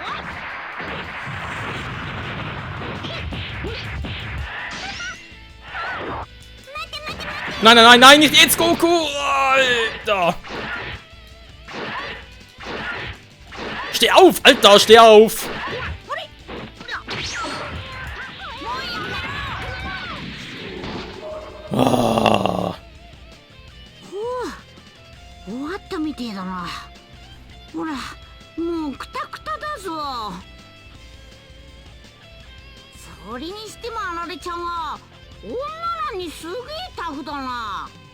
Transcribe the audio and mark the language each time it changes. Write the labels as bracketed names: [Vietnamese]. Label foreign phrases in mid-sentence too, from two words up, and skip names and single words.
[German] Nein, nein, nein, nein, nicht jetzt, Goku! Alter! Steh auf, Alter, steh auf! Ah. [Japanese] 終わったみてえだな。ほらもうクタクタだぞ。それにしてもあられちゃんは女らにすげえタフだな。